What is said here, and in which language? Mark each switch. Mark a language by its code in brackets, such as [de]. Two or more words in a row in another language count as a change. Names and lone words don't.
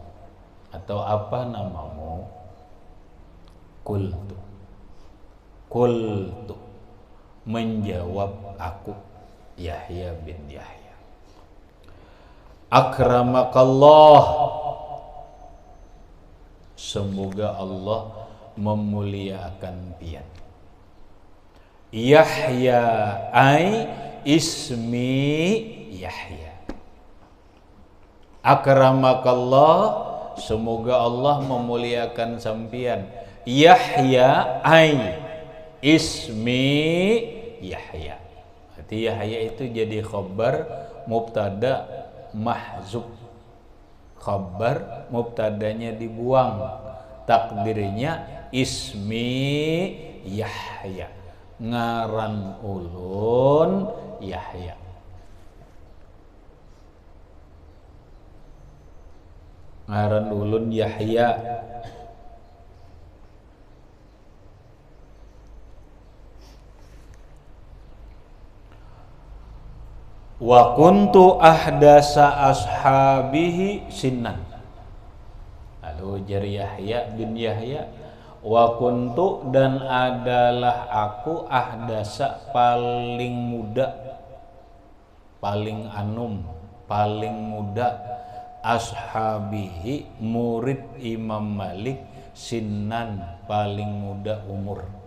[id] Atau apa namamu? Qultu, menjawab aku, Yahya bin Yahya. Akramakallah, semoga Allah memuliakan pian. [ar] يحيى أي اسمي يحيى. [id] Akramakallah, semoga Allah memuliakan sampian. [ar] يحيى أي اسمي يحيى. [id] Berarti Yahya itu jadi [ar] خبر مبتدأ محذوف. [id] Khabar mubtadanya dibuang, takdirnya [ar] اسمي يحيى, [bjn] ngaran ulun Yahya. Ngaran ulun Yahya. [ar] وكنت أحدث أصحابه سنا. [bjn] Lalu ujar Yahya bin Yahya, [ar] وكنت, [id] dan adalah aku, ahdasa, paling muda, paling anum, paling muda, ashabihi, murid Imam Malik, sinnan, paling muda umur.